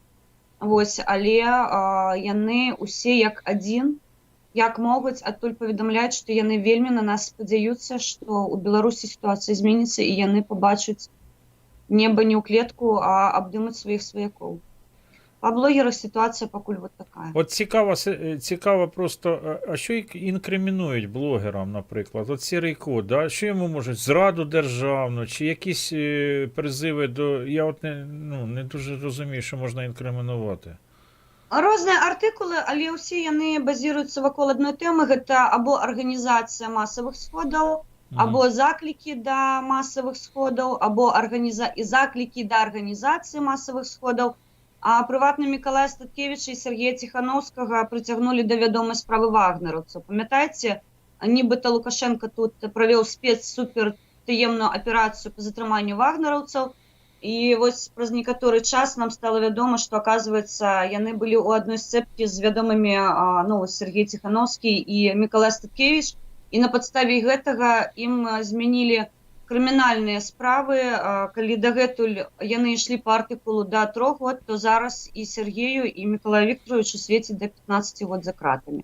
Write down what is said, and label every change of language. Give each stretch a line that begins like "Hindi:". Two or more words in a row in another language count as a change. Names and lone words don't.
Belarusian: Але яны усе як адзін, як могуць, адтуль паведамляюць, што яны вельмі на нас спадзяюцца, што ў Беларусі сітуацыя зменіцца, і яны пабачаць неба не ў клетку, а абдымуць сваіх сваякоў.
Ukrainian: По блогерах ситуація пакуль вот така. От цікаво просто, а що інкримінують блогерам, наприклад? От Сірий Кот, да? Що йому можуть? Зраду державну, чи якісь призиви до... Я от не дуже розумію, що можна інкримінувати.
Belarusian: Розні артикули, але усі вони базуються вакол одної теми.
Ukrainian: Це або організація масових сходів, або заклики до масових сходів, або заклики до організації масових сходів.
Belarusian: А прыватна Мікалая Статкевіча і Сергея Тихановскага прыцягнулі да вядомай справы вагнераўцаў. Памятаеце, нібыта Лукашенко тут правёў спецсупертаемную аперацыю па затрыманню вагнераўцаў, і вось праз некаторы час нам стала вядома, што, аказваецца, яны былі ў адной сцэпкі з вядомымі Сергей Тихановскі і Мікалай Статкевіч, і на падставе гэтага ім змянілі крымінальныя справы, калі дагэтуль яны ішлі па артыкулу да 3 год, то зараз і Сергею, і Миколаю Вікторовичу свеціць да 15 год за кратамі.